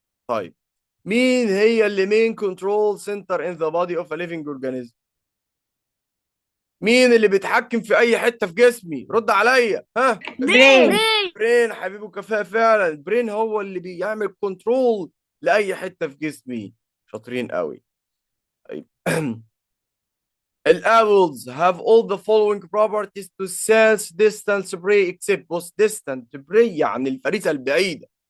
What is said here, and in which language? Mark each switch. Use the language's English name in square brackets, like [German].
[Arabic] طيب مين هي اللي مين كنترول سنتر ان ذا بودي اوف ا ليفنج اورجانيزم؟ مين اللي بيتحكم في اي حته في جسمي؟ رد عليا، ها؟ برين. برين حبيبي، كفاءة فعلا. البرين هو اللي بيعمل كنترول لاي حته في جسمي. شاطرين قوي. [English] طيب الowls have all the following properties to sense distance prey except. [Arabic] بص distant prey يعني الفريسة البعيدة.